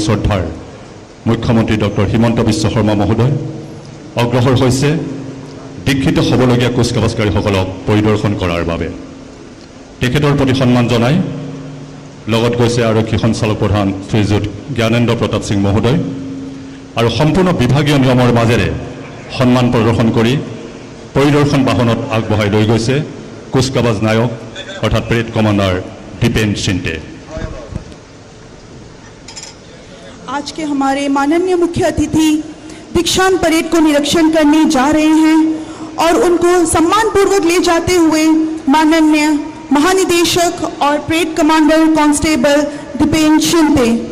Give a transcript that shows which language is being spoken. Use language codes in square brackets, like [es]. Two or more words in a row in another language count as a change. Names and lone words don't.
[as] শ্ৰদ্ধাৰ মুখ্যমন্ত্ৰী ডক্টৰ হিমন্ত বিশ্ব শৰ্মা মহোদয় অগ্ৰসৰ হৈছে দীক্ষিত হ'বলগীয়া কুচকাৱাজকাৰীসকলক পৰিদৰ্শন কৰাৰ বাবে তেখেতৰ প্ৰতি সন্মান জনাই লগত গৈছে আৰক্ষী সঞ্চালক প্ৰধান শ্ৰীযুত জ্ঞানেন্দ্ৰ প্ৰতাপ সিং মহোদয় আৰু সম্পূৰ্ণ বিভাগীয় নিয়মৰ মাজেৰে সন্মান প্ৰদৰ্শন কৰি পৰিদৰ্শন বাহনত আগবঢ়াই লৈ গৈছে কুচকাৱাজ নায়ক অৰ্থাৎ [en] parade commander [as] দীপেন সিন্টে। [hi] आज के हमारे माननीय मुख्य अतिथि दीक्षांत परेड को निरीक्षण करने जा रहे हैं और उनको सम्मानपूर्वक ले जाते हुए माननीय महानिदेशक और [en] parade commander constable [hi] दीपेन शिंदे।